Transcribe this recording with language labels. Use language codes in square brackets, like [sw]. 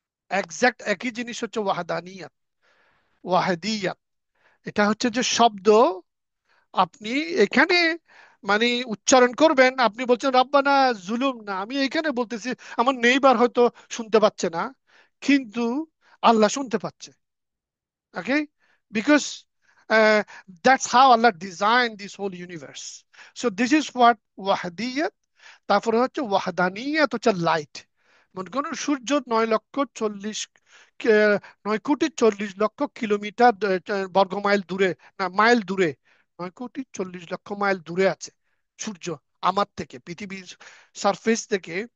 [bn] Exact একই জিনিস হচ্ছে ওয়াহাদানিয়াত, ওয়াহাদিয়াত। এটা হচ্ছে যে শব্দ আপনি এখানে মানে উচ্চারণ করবেন, আপনি বলছেন রাব্বানা জুলুম না, আমি এখানে বলতেছি, আমার নেইবার হয়তো শুনতে পাচ্ছে না, কিন্তু আল্লাহ শুনতে পাচ্ছে। [en] Okay, because that's how Allah designed this whole universe. So this is what wahdiyat. [bn] তারপরে হচ্ছে ওয়াহদানিয়াত, হচ্ছে লাইট। মনে করুন সূর্য 9,40,000 9,40,00,000 কিলোমিটার বর্গমাইল দূরে, না মাইল দূরে, 9,40,00,000 মাইল দূরে আছে সূর্য আমার থেকে, পৃথিবীর সারফেস থেকে।